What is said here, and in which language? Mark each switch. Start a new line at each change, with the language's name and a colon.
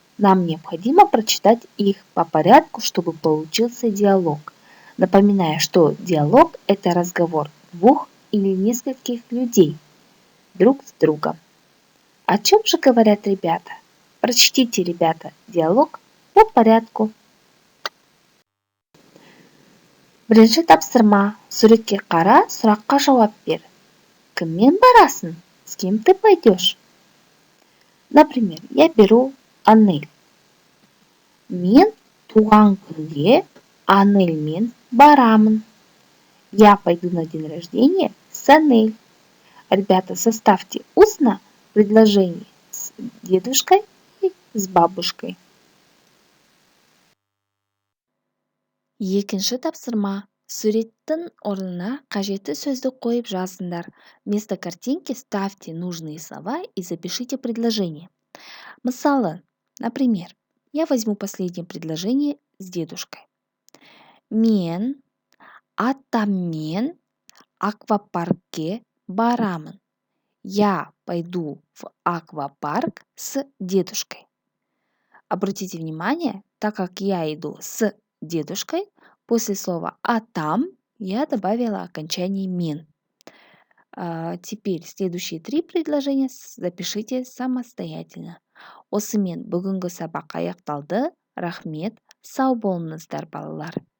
Russian: Нам необходимо прочитать их по порядку, чтобы получился диалог. Напоминаю, что диалог – это разговор двух или нескольких людей друг с другом. О чем же говорят ребята? Прочтите, ребята, диалог по порядку.
Kazakh: Бірінші тапсырма. Суретке қара, сұраққа жауап бер. Кіммен барасың?
Russian: С кем ты пойдешь? Например, я беру Анель.
Kazakh: Мен туған күнге Анельмен барамын.
Russian: Я пойду на день рождения с Анель. Ребята, составьте устно предложение с дедушкой и с бабушкой.
Kazakh: Екінші тапсырма. Суреттің орнына қажетті сөзді қойып жазыңдар.
Russian: Вместо картинки ставьте нужные слова и запишите предложение. Мысалы, например, я возьму последнее предложение с дедушкой.
Kazakh: Мен атаммен аквапаркке барамын.
Russian: Я пойду в аквапарк с дедушкой. Обратите внимание, так как я иду с дедушкой, после слова «а там» я добавила окончание «мин». Теперь следующие 3 предложения запишите самостоятельно.
Kazakh: Осымен бүгінгі сабақ аяқталды. Рахмет, сау болыңыздар балалар.